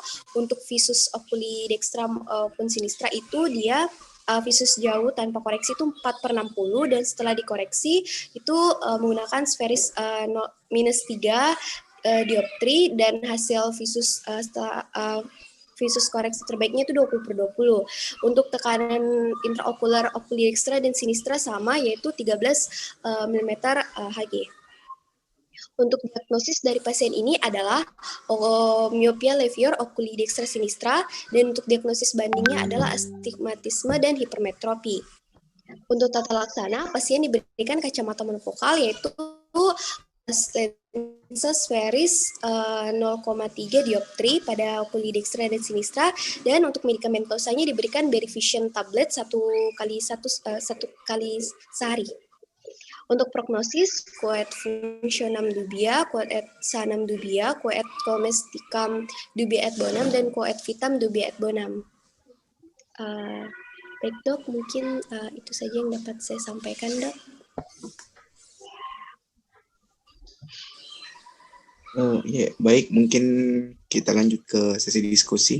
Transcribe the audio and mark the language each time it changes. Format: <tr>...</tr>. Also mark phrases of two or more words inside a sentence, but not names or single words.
<id>Untuk visus okulidextra maupun sinistra itu dia visus jauh tanpa koreksi itu 4/60, dan setelah dikoreksi itu menggunakan sferis minus 3 dioptri, dan hasil visus setelah visus koreksi terbaiknya itu 20/20. Untuk tekanan intraokular okulidextra dan sinistra sama, yaitu 13 mm Hg. Untuk diagnosis dari pasien ini adalah</id> <la>myopia levior okulidextra sinistra,</la> <id>dan untuk diagnosis bandingnya adalah astigmatisme dan hipermetropi. Untuk tata laksana, pasien diberikan kacamata monofokal yaitu lensa sferis 0,3 dioptri pada okulidextra dan sinistra, dan untuk medikamentosanya diberikan Berivision tablet satu kali sehari. Untuk prognosis,</id> <la>quoad functionam dubia, quoad et sanam dubia, quoad domesticam dubia et bonam,</la> <id>dan</id> <la>quoad vitam dubia et bonam.</la> <id>Baik dok, mungkin itu saja yang dapat saya sampaikan dok. Ya, baik, mungkin kita lanjut ke sesi diskusi.</id>